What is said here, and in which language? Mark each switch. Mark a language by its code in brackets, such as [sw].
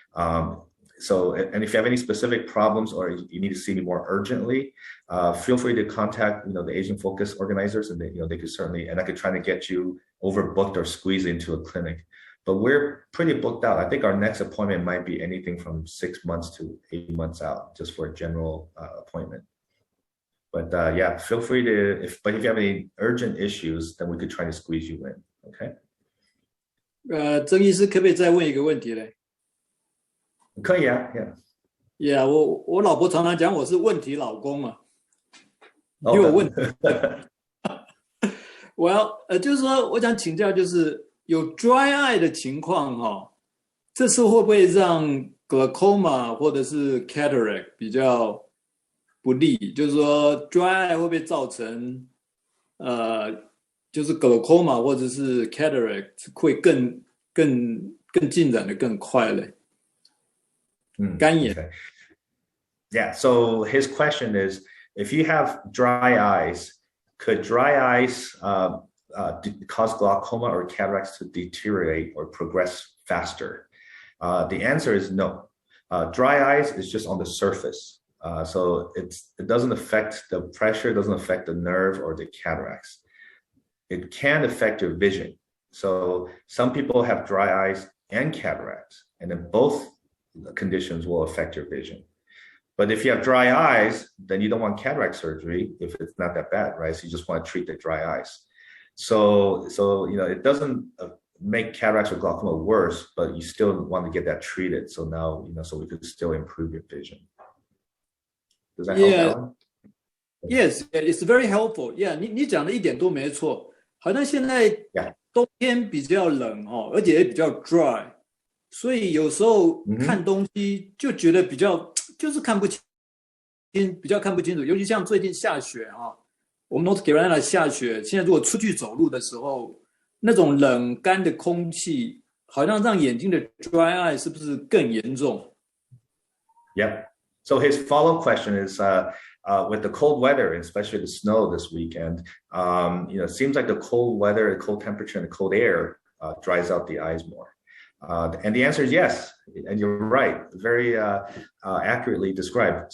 [en] And if you have any specific problems or you need to see me more urgently, feel free to contact the Asian Focus organizers, and they could certainly, and I could try to get you overbooked or squeeze into a clinic. But we're pretty booked out. I think our next appointment might be anything from 6 months to 8 months out, just for a general appointment. But yeah, feel free to, if you have any urgent issues, then we could try to squeeze you in. Okay. [zh] 曾医师可不可以再问一个问题嘞？可以啊 ，Yeah。 Yeah， 我老婆常常讲我是问题老公嘛，因为我问题。我要就是说，我想请教，就是有 dry eye 的情况哈，这次会不会让 glaucoma 或者是 cataract 比较不利？就是说 dry eye 会不会造成就是 glaucoma 或者是 cataract 会更进展的更快嘞？干眼。 [en] Okay. Yeah. So his question is, if you have dry eyes, could dry eyes cause glaucoma or cataracts to deteriorate or progress faster? The answer is no. Dry eyes is just on the surface. So it doesn't affect the pressure, it doesn't affect the nerve or the cataracts. It can affect your vision. So some people have dry eyes and cataracts, and then both conditions will affect your vision. But if you have dry eyes, then you don't want cataract surgery if it's not that bad, right? So you just want to treat the dry eyes. So it doesn't make cataracts or glaucoma worse, but you still want to get that treated. So now, so we could still improve your vision. Does that help, Alan? Yes, it's very helpful. [zh] Yeah, 你讲的一点都没错。好像现在冬天比较冷哦，而且也比较 dry， 所以有时候看东西就觉得比较就是看不清，比较看不清楚。尤其像最近下雪啊，我们 North Carolina 下雪，现在如果出去走路的时候，那种冷干的空气，好像让眼睛的 dry eye 是不是更严重 [en] ？Yep. So his follow-up question is, with the cold weather, especially the snow this weekend, it seems like the cold weather, the cold temperature, and the cold air dries out the eyes more. And the answer is yes, and you're right, very accurately described.